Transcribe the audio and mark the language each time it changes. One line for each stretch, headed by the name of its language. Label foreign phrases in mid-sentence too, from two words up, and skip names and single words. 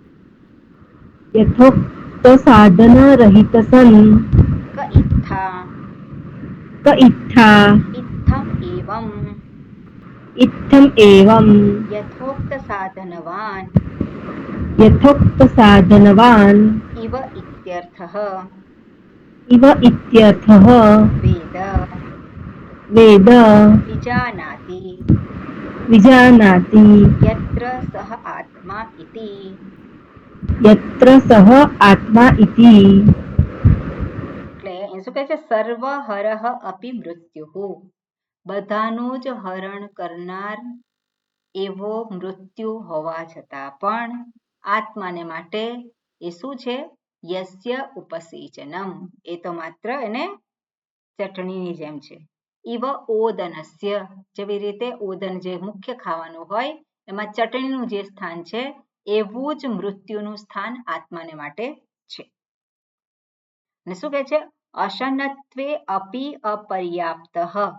Sanskrit: क इत्था इत्थम एवं यथोक्त साधनवान इव इत्यर्थः इव इत्यर्थः वेद वेद विजानाति विजानाति यत्र सः आत्मा इति यत्र सः आत्मा इति
Gujarati: એટલે એ શું કહે છે
Sanskrit: सर्वहरः अपी मृत्युः
Gujarati: બધાનું જ હરણ કરનાર એવો મૃત્યુ હોવા છતાં પણ આત્માને માટે એ શું છે
Sanskrit: यस्य उपसेचनम
Gujarati: એ તો માત્ર એને ચટણીની જેમ છે
Sanskrit: इव ओदनस्य
Gujarati: જેવી રીતે ઓદન જે મુખ્ય ખાવાનું હોય એમાં ચટણીનું જે સ્થાન છે એવું જ મૃત્યુનું સ્થાન આત્માને માટે છે અને શું કહે છે
Sanskrit: अशनत्वे अपी अपर्याप्तः